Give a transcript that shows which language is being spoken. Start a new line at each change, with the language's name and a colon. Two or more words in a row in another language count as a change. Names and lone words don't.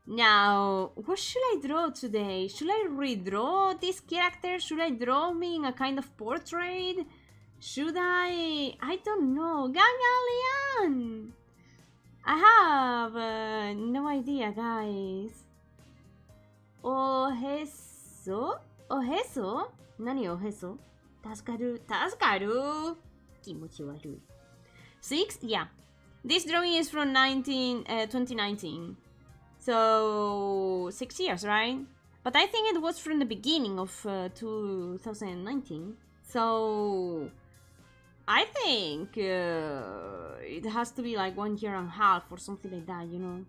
English: Now, what should I draw today? Should I redraw this character? Should I draw me in a kind of portrait? Should I don't know. Gangalian! I have no idea, guys.
Japanese: おへそ？おへそ? なにおへそ？助かる. 気持ち悪い.
English: 6? Yeah. This drawing is from 2019. So 6 years, right? But I think it was from the beginning of 2019. So I think it has to be like 1 year and a half or something like that, you know.